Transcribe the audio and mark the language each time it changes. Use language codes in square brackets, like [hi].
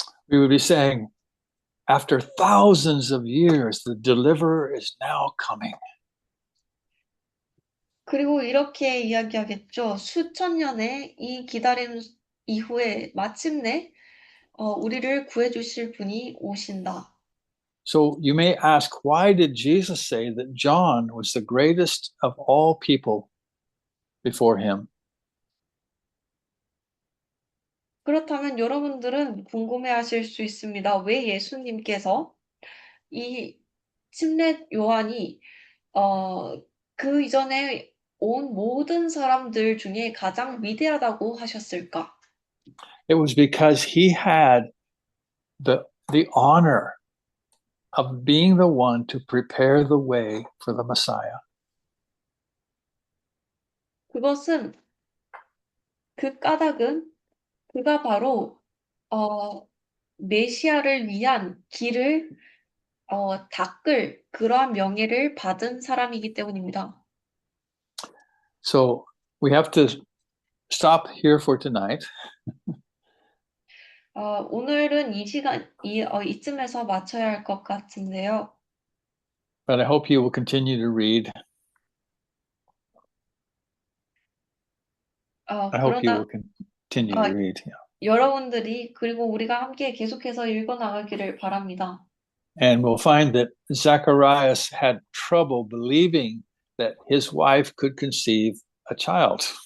[en] We would be saying, after thousands of years, the deliverer is now coming. [ko] 그리고 이렇게 이야기하겠죠. 수천 년의 이 기다림 이후에 마침내 우리를 구해주실 분이 오신다. [en] So you may ask, why did Jesus say that John was the greatest of all people before him? [ko] 그렇다면 여러분들은 궁금해하실 수 있습니다. 왜 예수님께서 이 침례 요한이 그 이전에 온 모든 사람들 중에 가장 위대하다고 하셨을까? [en] It was because he had the honor of being the one to prepare the way for the Messiah. [ko] 그것은 그 까닭은 그가 바로 메시아를 위한 길을 닦을 그러한 명예를 받은 사람이기 때문입니다. [en] So we have to stop here for tonight. [ko] 오늘은 이쯤에서 마쳐야 할 것 같은데요. [en] But I hope you will continue to read. I hope you will continue to read. Yeah. [ko] 여러분들이 그리고 우리가 함께 계속해서 읽어나가기를 바랍니다. [en] And we'll find that Zacharias had trouble believing that his wife could conceive a child.